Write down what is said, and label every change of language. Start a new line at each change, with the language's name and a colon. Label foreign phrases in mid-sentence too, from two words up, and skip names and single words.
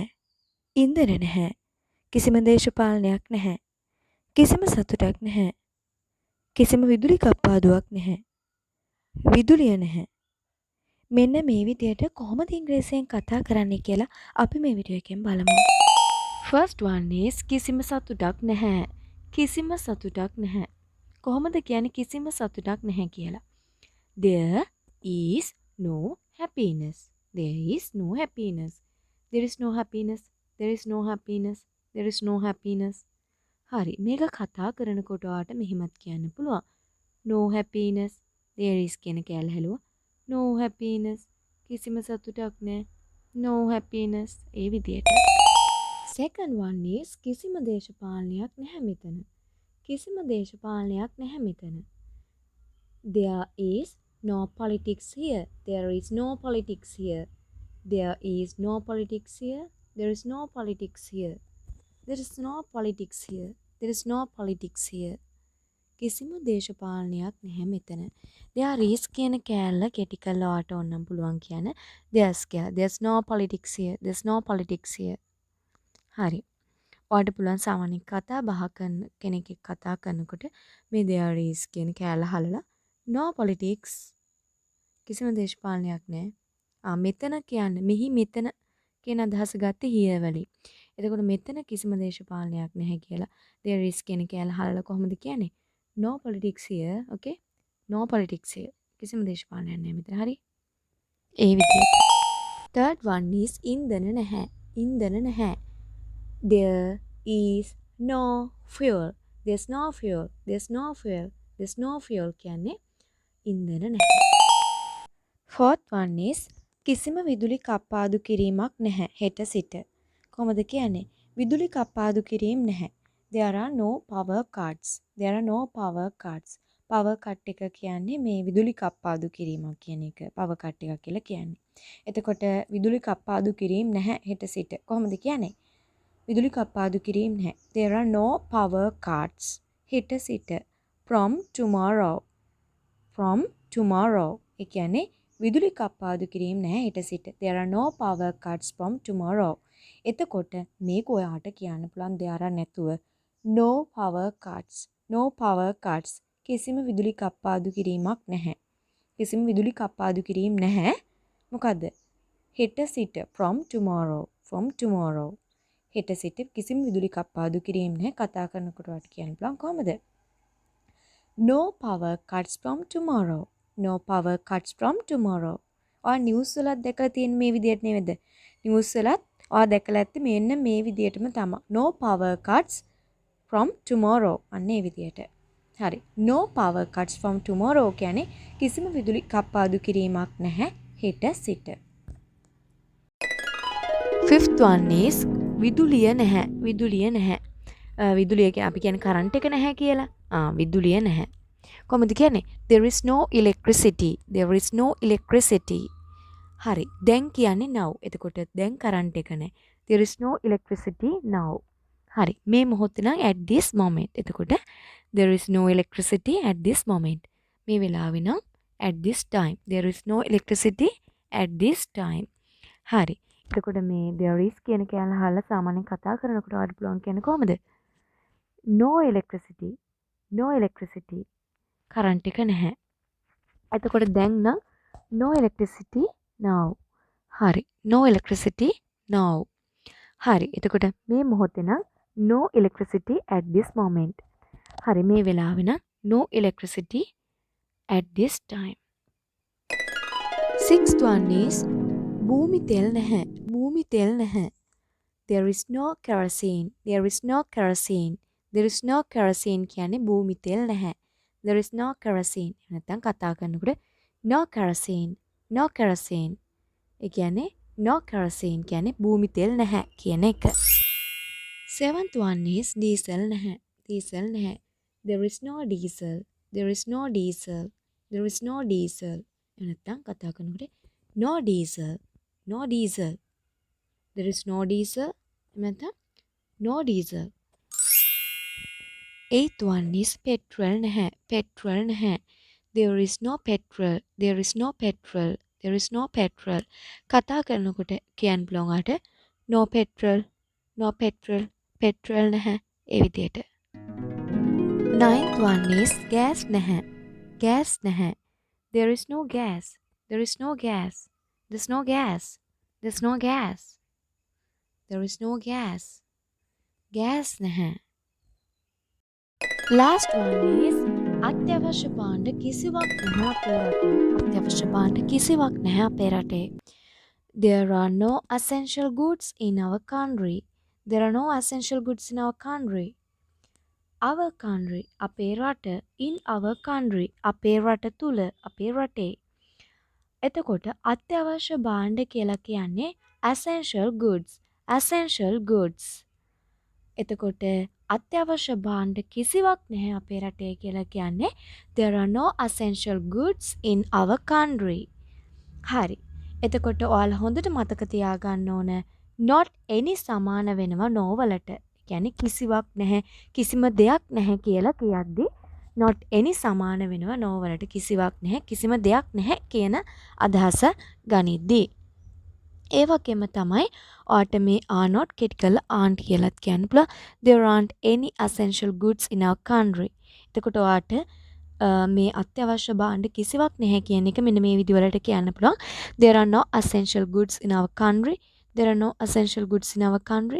Sinhala: ඉන්ධන නැහැ. කිසිම දේශපාලනයක් නැහැ. කිසිම සතුටක් නැහැ. කිසිම විදුලි කප්පාදුවක් නැහැ. විදුලිය නැහැ. මෙන්න මේ විදියට කොහොමද ඉංග්‍රීසියෙන් කතා කරන්නේ කියලා අපි මේ වීඩියෝ එකෙන් බලමු.
English: First one is
Sinhala: කිසිම සතුටක් නැහැ. කිසිම සතුටක් නැහැ. කොහොමද කියන්නේ කිසිම සතුටක් නැහැ කියලා?
English: There is no happiness. There is no happiness. There is no happiness. There is no happiness. There is no happiness.
Sinhala: හරි. මේක කතා කරනකොට ඔයාට මෙහෙමත් කියන්න පුළුවන්.
English: No happiness. There is
Sinhala: කියන කෑල්ල හැලුවා.
English: No happiness.
Sinhala: කිසිම සතුටක් නැහැ.
English: No happiness.
Sinhala: ඒ විදියට.
English: Second one is
Sinhala: කිසිම දේශපාලනයක් නැහැ මෙතන. කිසිම දේශපාලනයක් නැහැ මෙතන.
English: There is no politics here. There is no politics here. There is no politics here. There is no politics here. There is no politics here. There is no politics here.
Sinhala: කිසිම දේශපාලනයක් නැහැ මෙතන.
English: There is
Sinhala: කියන කෑල්ල කෙටි කරලා ඔයාට ඕනම් පුළුවන් කියන there's කියලා.
English: There's no politics here. There's no politics here.
Sinhala: හරි. ඔයාට පුළුවන් සාමාන්‍යයෙන් කතා බහ කරන කෙනෙක් එක්ක කතා කරනකොට මේ
English: there is
Sinhala: කියන කෑල්ල හලලා
English: no politics
Sinhala: කිසිම දේශපාලනයක් නැහැ. මෙතන කියන්නේ මෙහි මෙතන කියන අදහස ගත්තේ here වලින්. එතකොට මෙතන කිසිම දේශපාලනයක් නැහැ කියලා
English: there is
Sinhala: කියන කෑල්ල හලලා කොහොමද කියන්නේ?
English: No politics here. Okay? No politics here.
Sinhala: කිසිම දේශපාලනයක් නැහැ මෙතන. හරි? ඒ විදිහට.
English: Third one is
Sinhala: ඉන්ධන නැහැ. ඉන්ධන නැහැ.
English: There is no fuel. There's no fuel. There's no fuel. There's no fuel
Sinhala: කියන්නේ ඉන්ධන නැහැ.
English: Fourth one is
Sinhala: කිසිම විදුලි කප්පාදු කිරීමක් නැහැ හෙට සිට. කොහොමද කියන්නේ? විදුලි කප්පාදු කිරීම නැහැ.
English: There are no power cuts. There are no power cuts. power cut
Sinhala: එක කියන්නේ මේ විදුලි කප්පාදු කිරීමක් කියන එක.
English: power cut
Sinhala: එක කියලා කියන්නේ. එතකොට විදුලි කප්පාදු කිරීම නැහැ හෙට සිට. කොහොමද කියන්නේ? විදුලි කප්පාදු කිරීම නැහැ.
English: There are no power cuts
Sinhala: හෙට සිට.
English: From tomorrow. From tomorrow.
Sinhala: ඒ කියන්නේ විදුලි කප්පාදු කිරීම නැහැ හෙට සිට.
English: There are no power cuts from tomorrow.
Sinhala: එතකොට මේක ඔයාට කියන්න පුළුවන්
English: there are
Sinhala: නැතුව
English: no power cuts. No power cuts.
Sinhala: කිසිම විදුලි කප්පාදු කිරීමක් නැහැ. කිසිම විදුලි කප්පාදු කිරීම නැහැ. මොකද්ද? හෙට සිට
English: from tomorrow. From tomorrow.
Sinhala: හෙට සිට කිසිම විදුලි කප්පාදු කිරීම නැහැ. කතා කරනකොට ඔයාට කියන්න පුළුවන් කොහමද?
English: No power cuts from tomorrow. No power cuts from tomorrow.
Sinhala: ඔයා නිවුස් වලත් දැකලා තියෙන මේ විදියට නේද? නිවුස් වලත් ඔයා දැකලා ඇත්තේ මෙන්න මේ විදියටම තමයි.
English: No power cuts from tomorrow.
Sinhala: අන්න ඒ විදියට. හරි.
English: No power cuts from tomorrow
Sinhala: කියන්නේ කිසිම විදුලි කප්පාදු කිරීමක් නැහැ හෙට සිට.
English: Fifth one is
Sinhala: විදුලිය නැහැ. විදුලිය නැහැ. විදුලිය කියන්නේ අපි කියන්නේ කරන්ට් එක නැහැ කියලා. විදුලිය නැහැ. කොහොමද කියන්නේ?
English: There is no electricity. There is no electricity.
Sinhala: හරි. දැන් කියන්නේ now. එතකොට දැන් කරන්ට් එක නැහැ.
English: There is no electricity now.
Sinhala: හරි. මේ මොහොතේ නම්
English: at this moment. එතකොට there is no electricity at this moment.
Sinhala: මේ වෙලාවේ නම්
English: at this time. There is no electricity at this time.
Sinhala: හරි. එතකොට මේ
English: there is
Sinhala: කියන කෑල්ල අහලා සාමාන්‍යයෙන් කතා කරනකොට ඔයාලට පුළුවන් කියන්නේ කොහොමද?
English: No electricity. No electricity.
Sinhala: කරන්ට් එක නැහැ. එතකොට දැන් නම්
English: no electricity now. හරි. No electricity now.
Sinhala: හරි. එතකොට මේ මොහොතේ නම්
English: no electricity at this moment.
Sinhala: හරි. මේ වෙලාවේ නම්
English: no electricity at this time. Sixth one is
Sinhala: භූමි තෙල් නැහැ. භූමි තෙල් නැහැ.
English: There is no kerosene. There is no kerosene. There is no kerosene
Sinhala: කියන්නේ භූමි තෙල් නැහැ.
English: There is no kerosene.
Sinhala: නැත්නම් කතා කරනකොට
English: no kerosene. No kerosene.
Sinhala: ඒ කියන්නේ
English: no kerosene
Sinhala: කියන්නේ භූමි තෙල් නැහැ කියන එක.
English: Seventh one is diesel නැහැ. Diesel නැහැ. There is no diesel. There is no diesel. There is no diesel.
Sinhala: නැත්නම් කතා කරනකොට
English: no diesel. No diesel. There is no diesel. නැත්නම් no diesel. Eighth one is petrol නැහැ. Petrol නැහැ. There is no petrol. There is no petrol. There is no petrol.
Sinhala: කතා කරනකොට කියන්න පුළුවන් අට
English: no petrol, no petrol,
Sinhala: petrol නැහැ. ඒ විදිහට.
English: Ninth one is gas නැහැ.
Sinhala: Gas නැහැ.
English: There is no gas. There is no gas. There's no gas. There's no gas. There is no gas.
Sinhala: Gas නැහැ.
English: Last one is
Sinhala: අත්‍යවශ්‍ය භාණ්ඩ කිසිවක් නැහැ අපේ රටේ. අත්‍යවශ්‍ය භාණ්ඩ කිසිවක් නැහැ අපේ රටේ.
English: There are no essential goods in our country. There are no essential goods in our country. Our country
Sinhala: අපේ රට.
English: In our country
Sinhala: අපේ රට තුල අපේ රටේ. එතකොට අත්‍යවශ්‍ය භාණ්ඩ කියලා කියන්නේ
English: essential goods. essential goods.
Sinhala: එතකොට අත්‍යවශ්‍ය භාණ්ඩ කිසිවක් නැහැ අපේ රටේ කියලා කියන්නේ
English: there are no essential goods in our country.
Sinhala: හරි. එතකොට ඔයාලා හොඳට මතක තියාගන්න ඕන
English: not any
Sinhala: සමාන වෙනවා no වලට. කියන්නේ කිසිවක් නැහැ කිසිම දෙයක් නැහැ කියලා කියද්දි
English: not any
Sinhala: සමාන වෙනවා no වලට කිසිවක් නැහැ කිසිම දෙයක් නැහැ කියන අදහස ගනිද්දී. ඒ වගේම තමයි ඔයාට මේ
English: are not
Sinhala: කෙටි කරලා aren't කියලාත් කියන්න පුළුවන්.
English: There aren't any essential goods in our country.
Sinhala: එතකොට ඔයාට මේ අත්‍යවශ්‍ය භාණ්ඩ කිසිවක් නැහැ කියන එක මෙන්න මේ විදිහවලට කියන්න පුළුවන්.
English: There are no essential goods in our country. There are no essential goods in our country.